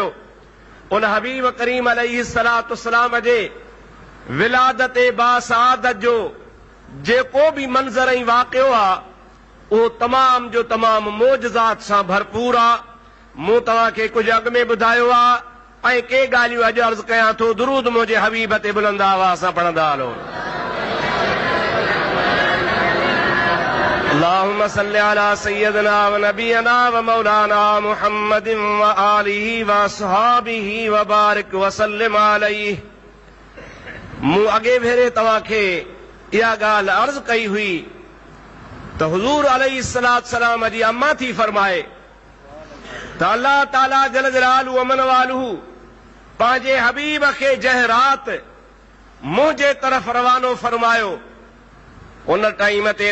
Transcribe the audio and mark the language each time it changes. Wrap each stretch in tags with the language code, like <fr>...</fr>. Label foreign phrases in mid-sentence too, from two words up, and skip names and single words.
<sd>उन हबीब करीम</sd> <ar>عليه الصلاة والسلام</ar> <sd>जे विलादत बासआदत जो जेको बि मंज़र ऐं वाक़ियो आहे उहो तमाम जो तमाम मोजज़ात सां भरपूर आहे। मूं तव्हांखे कुझु अॻु में ॿुधायो आहे ऐं के ॻाल्हियूं अॼु अर्ज़ु कयां थो। दुरूद मुंहिंजे हबीब ते बुलंद आवाज़ सां पढ़ंदा हलो।</sd> <ar>اللهم صل على سيدنا ونبينا ومولانا محمد وآله وأصحابه وبارك وسلم عليه.</ar> <sd>मूं अॻे भेरे तव्हांखे इहा ॻाल्हि अर्ज़ु कई हुई त हुज़ूर</sd> <ar>عليه الصلاة سلام</ar> <sd>जी अम्मा थी फरमाए त अल्लाह ताला जल जलालहू अमन वालहू पंहिंजे हबीब खे जंहिं राति मुंहिंजे तरफ़ रवानो फरमायो, उन टाइम ते</sd>